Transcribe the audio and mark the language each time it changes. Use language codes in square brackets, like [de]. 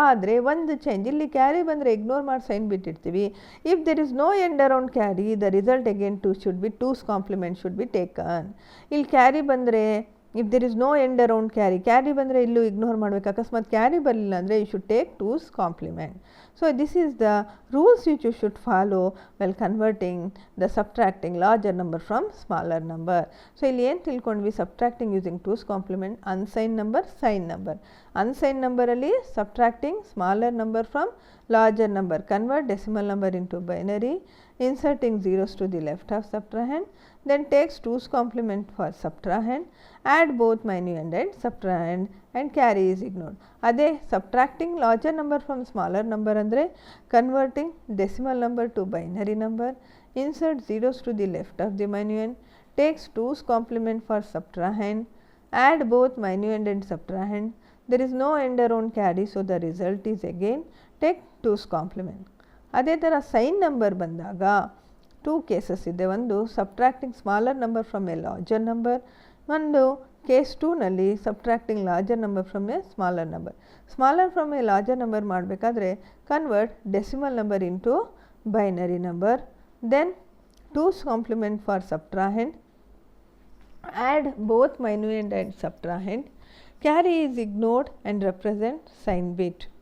[kn] ಆದರೆ ಒಂದು ಚೇಂಜ್, ಇಲ್ಲಿ ಕ್ಯಾರಿ ಬಂದರೆ ಇಗ್ನೋರ್ ಮಾಡಿ sign ಬಿಟ್ಟಿರ್ತೀವಿ. [en] If there is no end around carry, the result again 2 should be 2's complement should be taken. [kn] ಇಲ್ಲಿ carry ಬಂದರೆ [en] if there is no end around carry [kn] ಬಂದರೆ ಇಲ್ಲೂ ignore ಮಾಡಬೇಕು. ಅಕಸ್ಮಾತ್ ಕ್ಯಾರಿ ಬರಲಿಲ್ಲ ಅಂದರೆ [en] You should take 2's complement. So this is the rules which you should follow while converting the subtracting larger number from smaller number. [kn] So ಇಲ್ಲಿ ಏನು ತಿಳ್ಕೊಂಡ್ವಿ? [en] subtracting using 2's complement, unsigned number, signed number. Unsigned number ಅಲ್ಲಿ subtracting smaller number from larger number, convert decimal number into binary, inserting zeros to the left of subtrahend, then takes 2's complement for subtrahend, add both minuend and subtrahend and carry is ignored. ಅದೇ subtracting larger number from smaller number ಅಂದರೆ converting decimal number to binary number, insert zeros to the left of the minuend, takes 2's complement for subtrahend, add both minuend and subtrahend. There is no end around carry, so the result is again take 2's complement. [kn] ಅದೇ ಥರ sign number ಬಂದಾಗ 2 cases ಇದೆ. [en] ಒಂದು subtracting smaller number from a larger number, ಒಂದು case 2ನಲ್ಲಿ subtracting larger number from a smaller number. Smaller from a larger number ಮಾಡಬೇಕಾದ್ರೆ convert decimal number into binary number, then 2's complement for subtrahend, add both minuend and subtrahend, carry is ignored and represent sign bit.